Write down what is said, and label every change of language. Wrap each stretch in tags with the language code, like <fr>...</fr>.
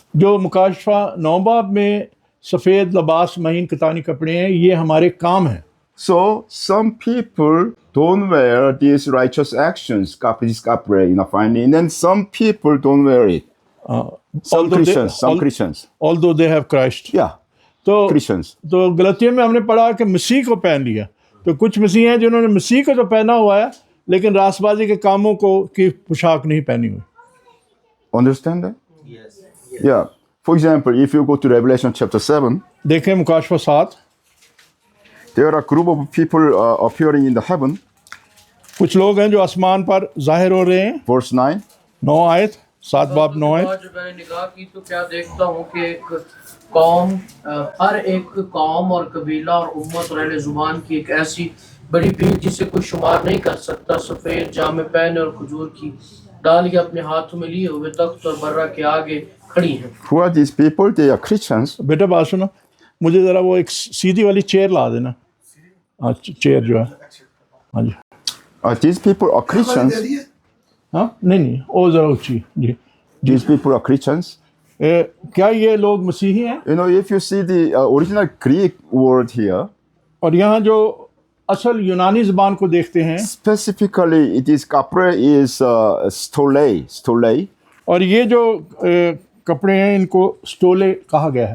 <hi>जो मुकाशवा 9 बाब में सफ़ेद लिबास महीन कतानी कपड़े हैं ये हमारे काम हैं.</hi> <en>So some people don't wear these righteous actions, this kapre, fine linen, and some people don't wear it. Some Christians. Although they have Christ. Yeah,</en> <hi>तो</hi> <en>Christians.</en> <hi>तो गलतियों में हमने पढ़ा कि मसीह को पहन लिया. तो कुछ मसीह हैं जिन्होंने मसीह को तो पहना हुआ है लेकिन रासबाजी के कामों को की पोशाक नहीं पहनी हुई.</hi> <en>Understand that? Yes. Yeah. For example, if you go to Revelation chapter 7,</en> <hi>देखें मुकाशवा 7,</hi> <en>there are a group of people appearing in the heaven.</en> <hi>कुछ लोग हैं जो आसमान पर जाहिर हो रहे हैं.</hi> <en>Verse 9.</en> <hi>9 आयत 7 बाब 9 आयत. जब मैंने निगाह की तो क्या देखता हूँ कि एक कौम, हर एक कौम और कबीला और उम्मत और अहले जुबान की एक ऐसी बड़ी भीड़ जिसे कोई शुमार नहीं कर सकता, सफ़ेद जामे पहने और खजूर की डालियाँ अपने हाथों में लिए हुए तख्त और बर्रा के आगे खड़ी हैं.</hi> <en>Who are these people? They are Christians.</en> <hi>बेटा बात सुनो, मुझे ज़रा वो एक सीधी वाली चेयर ला देना. हाँ चेयर जो है. हाँ जी.</hi> <en>These people are Christians.</en> <hi>हाँ नहीं वो ज़रा ऊँची जी.</hi> <en>These people are Christians.</en> <hi>क्या ये लोग मसीही हैं?</hi> <en>If you see the original Greek word here,</en> <hi>और यहाँ जो असल यूनानी ज़बान को देखते हैं,</hi> <en>specifically it is kapre is stole.</en> <hi>और ये जो कपड़े हैं इनको स्टोले कहा गया है.</hi>